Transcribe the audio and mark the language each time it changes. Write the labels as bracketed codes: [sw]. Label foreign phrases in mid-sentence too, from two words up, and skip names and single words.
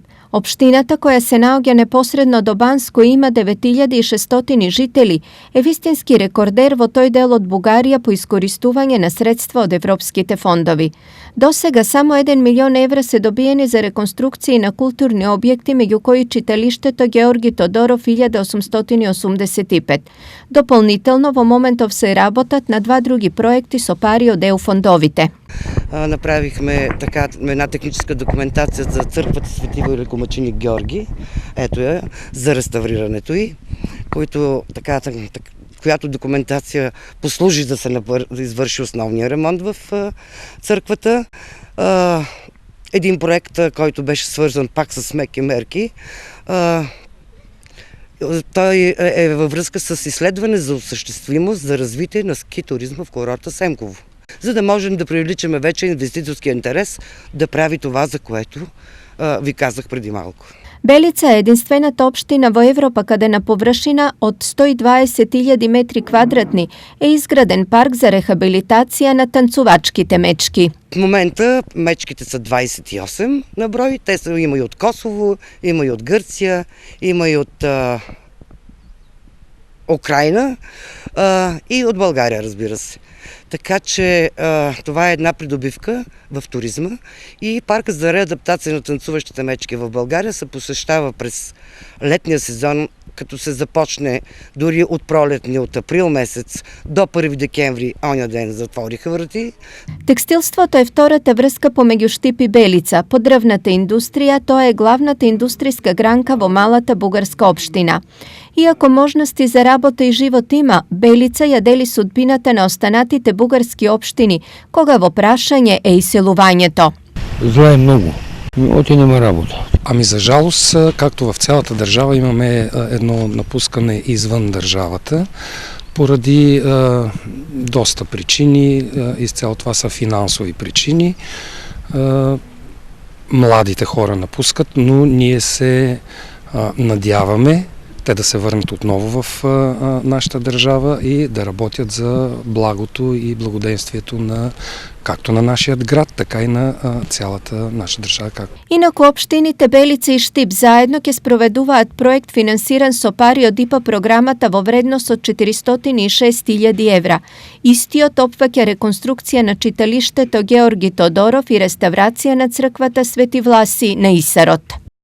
[mk] Општината, која се наоѓа непосредно до Банско и има 9600 жители, е вистински рекордер во тој дел од Бугарија по искористување на средства од европските фондови. До сега само 1 милион евра се добиени за реконструкции на културни објекти, меѓу кои читалиштето Георги Тодоров 1885. Дополнително во моментов се работат на 2 други проекти со пари од ЕУ фондовите. [bg] Направихме една техническа документация за църквата Свети Великомъченик Георги, ето я, за реставрирането й, която документация послужи да се извърши основния ремонт в църквата. Един проект, който беше свързан пак с меки мерки, той е във връзка с изследване за осъществимост за развитие на ски туризма в курорта Семково, за да можем да привличаме вече инвеститорски интерес да прави това, за което ви казах преди малко. [mk] Белица е единствената општина во Европа каде на површина од 120.000 метри квадратни е изграден парк за рехабилитација на танцувачките мечки. [bg] В момента мечките са 28 на брой. Те са има и от Косово, има и от Гърция, има и от Украина и от България, разбира се. Така че това е една придобивка в туризма и паркът за реадаптация на танцуващите мечки в България се посещава през летния сезон, като се започне дори от пролетни, от април месец до 1 декември, оня ден затвориха врати. [mk] Текстилството е втората врска помеѓу Штип и Белица. По дрвната индустрија тоа е главната индустријска гранка во малата бугарска општина. Иако можности за работа и живот има, Белица ја дели судбината на останатите бугарски општини, кога во прашање е иселувањето. Зле е многу. Оти нема работа. [bg] Ами за жалост, както в цялата държава, имаме едно напускане извън държавата, поради доста причини, изцяло това са финансови причини. Младите хора напускат, но ние се надяваме те да се върнат отново в нашата държава и да работят за благото и благоденствието на както на нашия град, така и на цялата наша държава. [mk] Инаку општините Белица и Штип заедно ќе спроведуваат проект финансиран со пари од ИПА програмата во вредност од 406.000 евра. Истиот опфаќа реконструкција на читалиштето Георги Тодоров и реставрација на црквата Свети Власи на Исарот.